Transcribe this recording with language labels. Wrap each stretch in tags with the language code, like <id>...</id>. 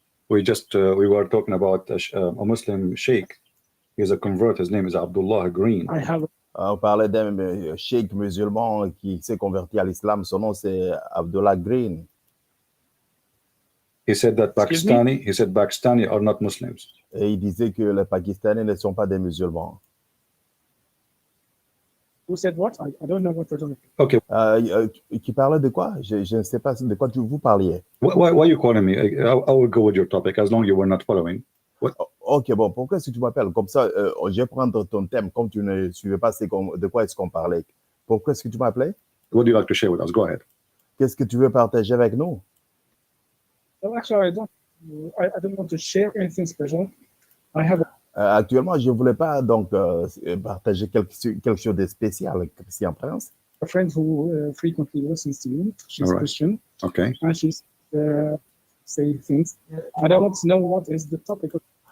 <en>We were talking about a Muslim sheikh. He's a convert. His name is Abdullah Green. I have</en> <fr>On parlait d'un cheikh musulman qui s'est converti à l'islam. Son nom c'est Abdullah Green.</fr> <en>He said that Excuse me? Pakistani are not Muslims.</en> <fr>Et il disait que les Pakistanais ne sont pas des musulmans.</fr> <en>who said what? I don't know what you're talking Okay.</en> <fr>Qui parlait de quoi? Je ne sais pas de quoi vous parliez.</fr> <en>Why are you calling me? I will go with your topic as long as you were not following.</en> <fr>Ok, bon, pourquoi est-ce que tu m'appelles? Comme ça, je vais prendre ton thème. Comme tu ne suivais pas de quoi est-ce qu'on parlait. Pourquoi est-ce que tu m'appelais?</fr> <en>What do you like to share with us? Go ahead.</en> <fr>Qu'est-ce que tu veux partager avec nous?</fr> <en>Well, actually, I don't want to share anything special. I have</en> <fr>Actuellement, je ne voulais pas donc partager quelque chose de spécial, Christian Prince.</fr> <en>a friend who frequently listens to you. She's All right. Christian, Okay. and she's saying things. I don't want to know what is the topic of</en>